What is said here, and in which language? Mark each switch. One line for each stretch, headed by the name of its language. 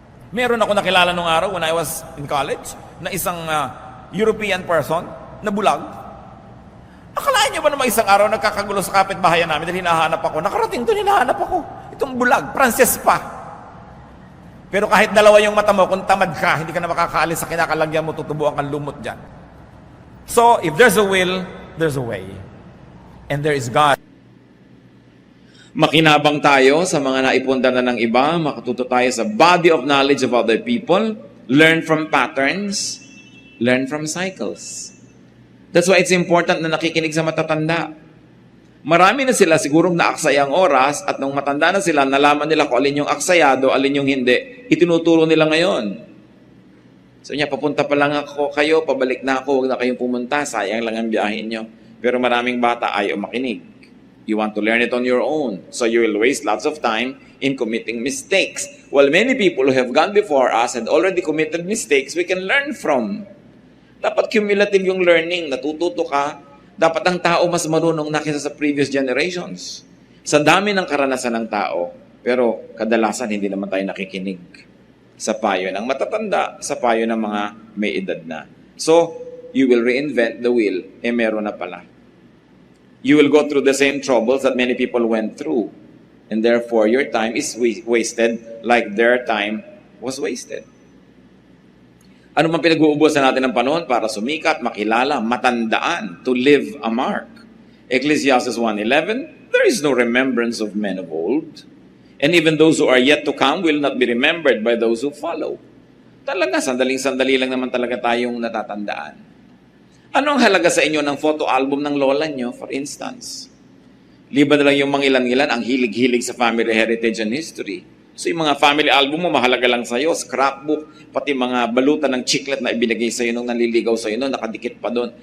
Filipino: Meron ako nakilala nung araw
English: when I was in college,
Filipino: na isang European person na bulag. Akalain niyo ba naman isang araw nagkakagulo sa kapitbahayan namin dahil hinahanap ako? Nakarating doon, hinahanap ako. Itong bulag, Frances pa. Pero kahit 2 yung mata mo, kung tamad ka, hindi ka na makakaalis sa kinakalagyan mo, tutubuan kang lumot dyan.
English: So, if there's a will, there's a way. And there is God.
Filipino: Makinabang tayo sa mga naipunda na ng iba, makatuto tayo sa
English: body of knowledge of other people, learn from patterns, learn from cycles. That's why it's important
Filipino: na nakikinig sa matatanda. Marami na sila sigurong naaksaya ang oras at nung matanda na sila, nalaman nila kung alin yung aksayado, alin yung hindi. Itinuturo nila ngayon. So niya, papunta pa lang ako kayo, pabalik na ako, huwag na kayong pumunta, sayang lang ang biyahin nyo. Pero maraming bata ayaw makinig.
English: You want to learn it on your own. So you will waste lots of time in committing mistakes. While many people who have gone before us and already committed mistakes, we can learn from.
Filipino: Dapat cumulative yung learning, natututo ka. Dapat ang tao mas marunong na kaysa sa
English: previous generations.
Filipino: Sa dami ng karanasan ng tao, pero kadalasan hindi naman tayo nakikinig sa payo ng matatanda, sa payo ng mga may edad na.
English: So, you will reinvent the wheel,
Filipino: meron na pala.
English: You will go through the same troubles that many people went through. And therefore, your time is wasted like their time was wasted.
Filipino: Ano man pinag-uubusan natin ng panahon para sumikat, makilala, matandaan,
English: to leave a mark. Ecclesiastes 1:11, there is no remembrance of men of old. And even those who are yet to come will not be remembered by those who follow.
Filipino: Talaga, sandaling-sandali lang naman talaga tayong natatandaan. Ano ang halaga sa inyo ng photo album ng lola nyo, for instance? Liba na lang yung mangilan-ngilan, ang hilig-hilig sa
English: family heritage and history.
Filipino: So yung mga family album mo, mahalaga lang sa'yo, scrapbook, pati mga balutan ng chiclet na ibinigay sa'yo nung nanliligaw sa'yo nung nakadikit pa doon.